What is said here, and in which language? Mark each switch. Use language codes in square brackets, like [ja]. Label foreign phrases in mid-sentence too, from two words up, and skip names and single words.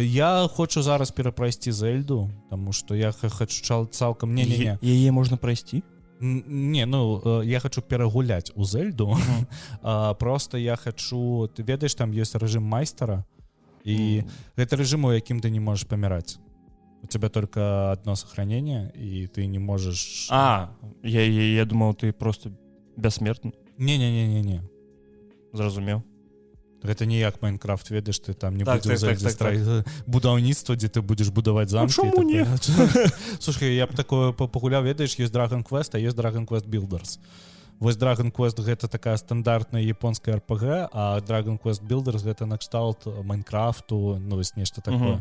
[be] Я хочу зараз перапрайсці Зельду, таму што я хочу цалкам... Не. Яе можна прайсці? Не, ну, я хочу перагуляць у Зельду. Просто я хочу... Ты ведаеш, там ёсць рэжым майстара, і гэта рэжым, у якім ты не можаш паміраць. [ru] У тебя только одно сохранение, и ты не можешь... Я думал, ты просто бессмертный. [be] Не. Зразумеў. Гэта не як Майнкрафт, ведаеш, ты там не будзеш будаўніцтва, дзе ты будзеш будаваць замкі. Чаму не? Слушай, я б такое пагуляў, ведаеш, ёсць Dragon Quest, а ёсць Dragon Quest Builders. Вось Dragon Quest гэта такая стандартная японская RPG, а Dragon Quest Builders гэта накшталт Майнкрафту, ну вось нешта такое.